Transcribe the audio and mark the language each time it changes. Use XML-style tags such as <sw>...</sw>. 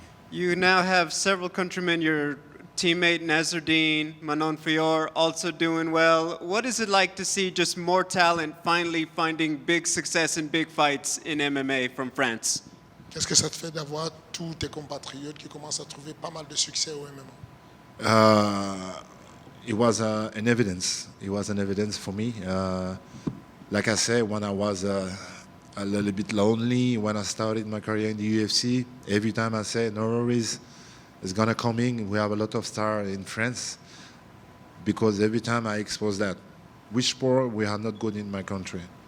<en>You now have several countrymen. Your teammate Nazardine, Manon Fior, also doing well. What is it like to see just more talent finally finding big success in big fights in MMA from France?</en> <fr>Qu'est-ce que ça te fait d'avoir tous tes compatriotes qui commencent à trouver pas mal de succès au MMA?</fr> <en>It was an evidence. It was an evidence for me. Like I said, when I was a little bit lonely, when I started my career in the UFC, every time I say, no worries, it's going to come in. We have a lot of stars in France because every time I expose that, which sport we are not good in my country.</en>